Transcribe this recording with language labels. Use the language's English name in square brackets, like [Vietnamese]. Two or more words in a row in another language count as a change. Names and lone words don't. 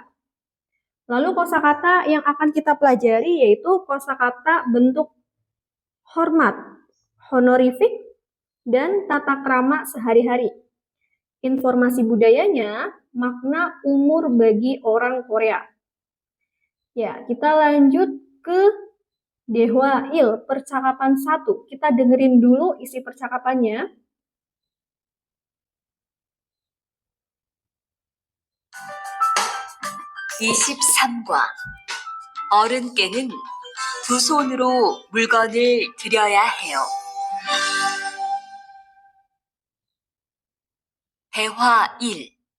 [Indonesian] Lalu kosakata yang akan kita pelajari yaitu kosakata bentuk hormat, honorifik, dan tata krama sehari-hari. Informasi budayanya, makna umur bagi orang Korea. Ya, kita lanjut ke Dehwail, percakapan 1. Kita dengerin dulu isi percakapannya. [Korean] 23과 어른께는 두 손으로 물건을 들여야 해요. 대화 1.